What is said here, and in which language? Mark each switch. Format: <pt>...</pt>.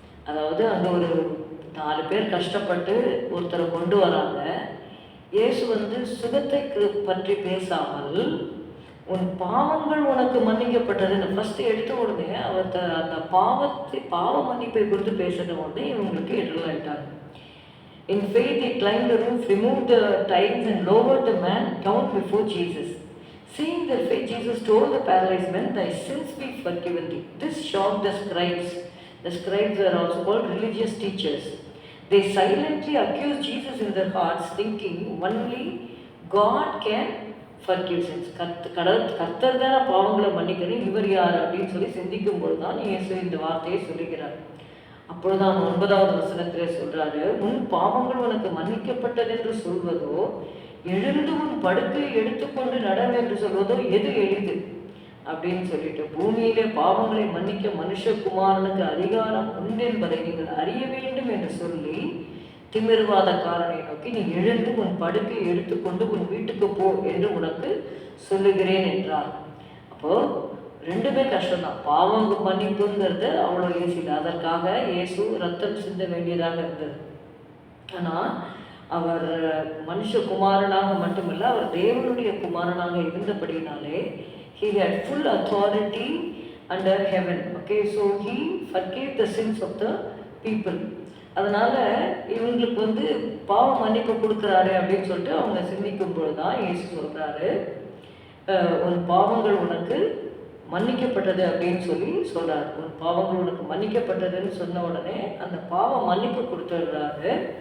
<ta>அதாவது அங்கே ஒரு 4 பேர் கஷ்டப்பட்டு ஒருத்தரை கொண்டு வராங்க. இயேசு வந்து சுகத்தை பற்றி பேசாமல், உன் பாவங்கள் உனக்கு மன்னிக்கப்பட்டதுன்னு ஃபஸ்ட்டு எடுத்த உடனே அவர் அந்த பாவ மன்னிப்பை குறித்து பேசுகிற உடனே இவங்களுக்கு எதிராயிட்டாங்க.</ta> <en>In faith, he climbed the roof, removed the tiles, and lowered the man down before Jesus. Seeing their faith, Jesus told the paralyzed man, "Thy sins be forgiven thee." This shocked the scribes. The scribes were also called religious teachers. They silently accused Jesus in their hearts, thinking, only God can forgive sins.</en> <ta>கர்த்தர் தான பாவங்களை மன்னிக்கணும், இவர் யார் அப்படின்னு சொல்லி சிந்திக்கும் போது தான் இயேசு இந்த வார்த்தையை சொல்லுகிறார். அப்பொழுதுதான் 9வது வசனத்திலே சொல்றாரு, உன் பாவங்கள் உனக்கு மன்னிக்கப்பட்டது என்று சொல்வதோ, எழுந்து உன் படுக்கையை எடுத்துக்கொண்டு நடம் என்று சொல்வதோ எது எளிது அப்படின்னு சொல்லிட்டு, பூமியிலே பாவங்களை மன்னிக்க மனுஷகுமாரனுக்கு அதிகாரம் உண்டு என்பதை நீங்கள் அறிய வேண்டும் என்று சொல்லி திமிர்வாதக்காரனை நோக்கி, நீ எழுந்து உன் படுக்கையை எடுத்துக்கொண்டு உன் வீட்டுக்கு போ என்று உனக்கு சொல்லுகிறேன் என்றார். அப்போ ரெண்டுமே கஷ்டம்தான். பாவம் மன்னிப்புங்கிறது அவ்வளோ ஈஸி இல்லை. அதற்காக இயேசு ரத்தம் சிந்த வேண்டியதாக இருந்தது. ஆனால் அவர் மனுஷகுமாரனாக மட்டுமல்ல, அவர் தேவனுடைய குமாரனாக இருந்தபடினாலே</ta> <en>he had full authority under heaven. Okay, so he forgave the sins of the people.</en> <ta>அதனால இவங்களுக்கு வந்து பாவ மன்னிப்பு கொடுக்குறாரு அப்படின்னு சொல்லிட்டு அவங்க சிந்திக்கும் பொழுது தான் இயேசு சொல்றாரு, உன் பாவங்கள் உனக்கு மன்னிக்கப்பட்டது அப்படின்னு சொல்லி சொல்றாரு. உன் பாவங்கள் உனக்கு மன்னிக்கப்பட்டதுன்னு சொன்ன உடனே அந்த பாவ மன்னிப்பு கொடுத்துடுறாரு.</ta>